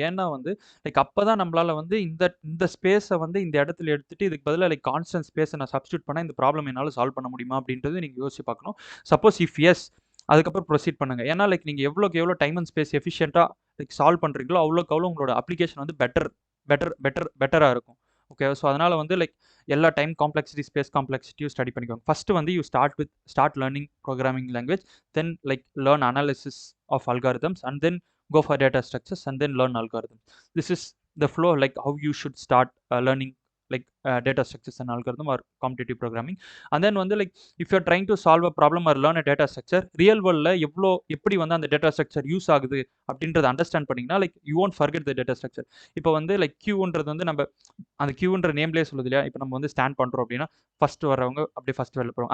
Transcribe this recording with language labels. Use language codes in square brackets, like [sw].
[ta] ஏன்னா வந்து லைக் அப்போ தான் நம்மளால வந்து இந்த ஸ்பேஸை வந்து இந்த இடத்துல எடுத்துட்டு இதுக்கு பதிலாக லைக் கான்ஸ்டன்ட் ஸ்பேஸை நான் சப்ஸ்டியூட் பண்ணால் இந்த ப்ராப்ளம் என்னால் சால்வ் பண்ண முடியுமா அப்படின்றது நீங்கள் யோசிச்சு பார்க்கணும். சப்போஸ் இஃப் எஸ் அதுக்கப்புறம் ப்ரொசீட் பண்ணுங்க. ஏன்னா லைக் நீங்கள் எவ்வளோக்கு எவ்வளோ time and space எஃபிஷியண்ட்டாக like solve பண்ணுறீங்களோ அவ்வளோக்கு அவ்வளோ உங்களோட அப்ளிகேஷன் வந்து பெட்டராக இருக்கும். ஓகே, ஸோ அதனால் வந்து லைக் எல்லா டைம் காம்ப்ளெக்சிட்டி ஸ்பேஸ் காம்ப்ளெக்சிட்டியும் ஸ்டடி பண்ணிக்கோங்க. [en] First வந்து you start learning programming language, then like learn analysis of algorithms, and then go for data structures, and then learn algorithms. This is the flow, like how you should start learning like data structures and algorithm or competitive programming. And then வந்து like if you're trying to solve a problem or learn a data structure, [ta] real வேர்ல்டில் எப்படி வந்து அந்த data structure use ஆகுது அப்படின்றத understand பண்ணிங்கன்னா [en] Like you won't forget the data structure. [ta] இப்போ வந்து லைக் கியூன்றது வந்து நம்ம அந்த கியூன்ற நேம்லேயே சொல்லுது இல்லையா. இப்போ நம்ம வந்து ஸ்டாண்ட் பண்ணுறோம் அப்படின்னா ஃபர்ஸ்ட் வரவங்க அப்படியே ஃபர்ஸ்ட் வெளில போகிறோம்.